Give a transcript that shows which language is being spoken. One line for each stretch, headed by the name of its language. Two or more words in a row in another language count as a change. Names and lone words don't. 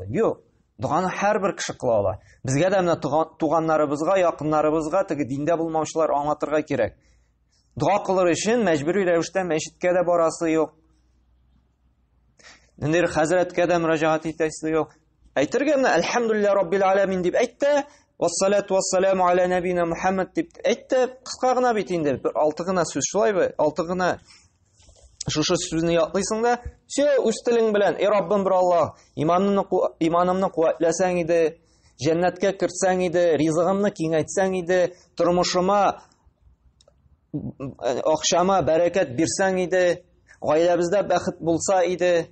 Tatar: Юк, дуаны һәрбер кеше кыла ала. Безгә дә менә туганнарыбызга, якыннарыбызга, теге диндә булмаучылар аңлатырга кирәк. Дуа кылыр өчен мәҗбүри рәвештә мәчеткә дә барасы юк. Нинди хәзрәткә дә мөрәҗәгать итәсе юк. Әйтергә менә
Arabic: الحمد لله رب العالمين
Tatar: дип әйтте,
Arabic: والصلاة والسلام على نبينا محمد
Tatar: дип әйтте. Кыска гына бит инде, бер 6 гына сүз шулайбы? 6 гына шушы сүзне ятлыйсың да, үз телең белән, Раббым бер Алла, иманымны куәтләсәң иде, җәннәткә кертсәң иде, ризыгымны киңәйтсәң иде, тормышыма, акчама бәрәкәт бирсәң иде, гаиләбездә бәхет булса иде.